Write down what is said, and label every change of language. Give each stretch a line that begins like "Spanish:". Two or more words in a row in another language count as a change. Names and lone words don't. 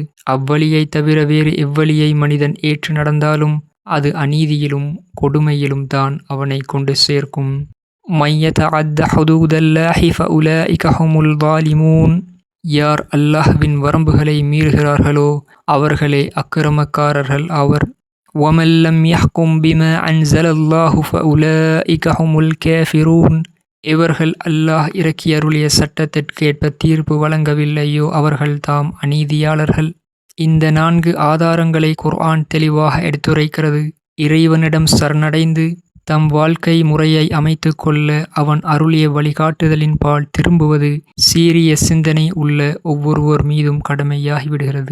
Tamil: அவ்வழியைத் தவிர வேறு எவ்வழியை மனிதன் ஏற்று நடந்தாலும் அது அநீதியிலும் கொடுமையிலும் தான் அவனை கொண்டு சேர்க்கும்.
Arabic: ومن يتعد حدود الله فأولئك هم الظالمون.
Tamil: யார் அல்லாஹ்வின் வரம்புகளை மீறுகிறார்களோ அவர்களே அக்கிரமக்காரர்கள் ஆவர்.
Arabic: وَمَنْ لَمْ يَحْكُمْ بِمَا أَنْزَلَ اللَّهُ فَأُولَئِكَ هُمُ الْكَافِرُونَ.
Tamil: இவர்கள் அல்லாஹ் இறக்கியருளிய சட்டத்திற்கேற்ப தீர்ப்பு வழங்கவில்லையோ அவர்கள் தாம் அநீதியாளர்கள். இந்த 4 ஆதாரங்களை குர்ஆன் தெளிவாக எடுத்துரைக்கிறது. இறைவனிடம் சரணடைந்து தம் வாழ்க்கை முறையை அமைத்துக் கொள்ள அவன் அருளிய வழிகாட்டுதலின் பால் திரும்புவது சீரிய சிந்தனை உள்ள ஒவ்வொருவர் மீதும் கடமையாகிவிடுகிறது.